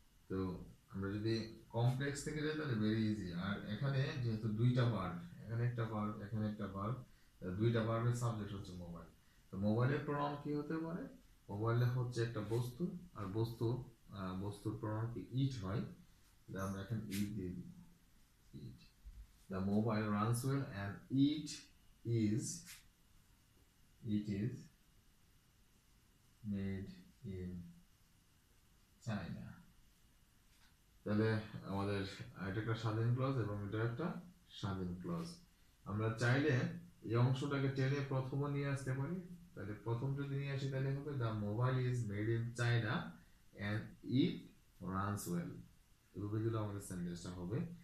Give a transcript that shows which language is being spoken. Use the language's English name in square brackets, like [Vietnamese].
[Bangla] তো আমরা যদি কমপ্লেক্স থেকে যাই তাহলে ভেরি ইজি, আর এখানে যেহেতু দুইটা ভার্ব, এখানে একটা ভার্ব এখানে একটা ভার্ব, দুইটা ভার্বের সাবজেক্ট হচ্ছে মোবাইল। তো মোবাইলের প্রনাউন কি হতে পারে, মোবাইলে হচ্ছে একটা বস্তু, আর বস্তুর প্রনাউন কি ইট হয়, আমরা এখন ইট দিয়ে দিই, ইট। [English] The mobile runs well and it is made in China. [Bangla] তাহলে আমাদের এটা একটা স্বাধীন ক্লজ এবং এটা একটা স্বাধীন ক্লজ। আমরা চাইলে এই অংশটাকে টেনে প্রথমে নিয়ে আসতে পারি, তাহলে প্রথম যদি নিয়ে আসি তাহলে হবে [English] the mobile is made in China and it runs well, [Bangla] এভাবে দিলে আমাদের সেন্টেন্সটা হবে।